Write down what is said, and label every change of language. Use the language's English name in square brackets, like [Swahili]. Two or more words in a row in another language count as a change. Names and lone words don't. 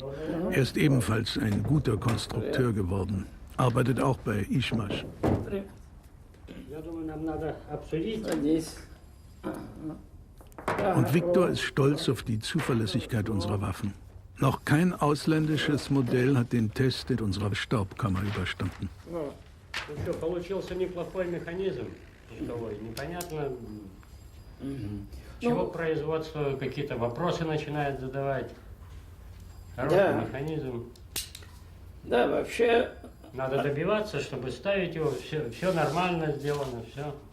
[German] Er ist ebenfalls ein guter Konstrukteur geworden, arbeitet auch bei Ischewsk. Und Viktor ist stolz auf die Zuverlässigkeit unserer Waffen. Noch kein ausländisches Modell hat den Test in unserer Staubkammer überstanden. [Russian] Ну что, получился неплохой механизм. Непонятно, чего производство какие-то вопросы начинает задавать. Хороший механизм. Да, вообще... Надо добиваться, чтобы ставить его, все нормально сделано, все.